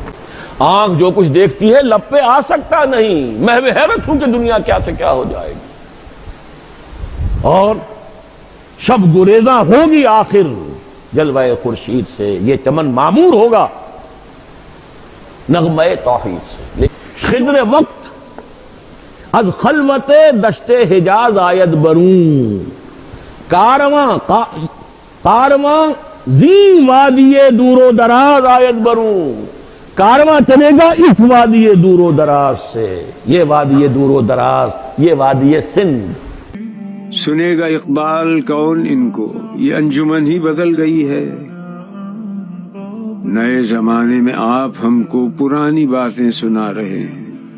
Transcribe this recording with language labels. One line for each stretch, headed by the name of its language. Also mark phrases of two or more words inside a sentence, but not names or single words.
Urdu: آنکھ جو کچھ دیکھتی ہے لب پہ آ سکتا نہیں، محو حیرت ہوں کہ دنیا کیا سے کیا ہو جائے گی، اور شب گریزاں ہوگی آخر جلوہ خورشید سے، یہ چمن معمور ہوگا نغمہ توحید سے۔
Persian: خضر وقت از خلوت دشت حجاز آید برون، کارواں زی وادی دور و دراز آید برون،
Urdu: کارواں چلے گا اس وادی دور و دراز سے، یہ وادی دور و دراز، یہ وادی سندھ۔ سنے گا اقبال کون ان کو، یہ انجمن ہی بدل گئی ہے، نئے زمانے میں آپ ہم کو پرانی باتیں سنا رہے ہیں۔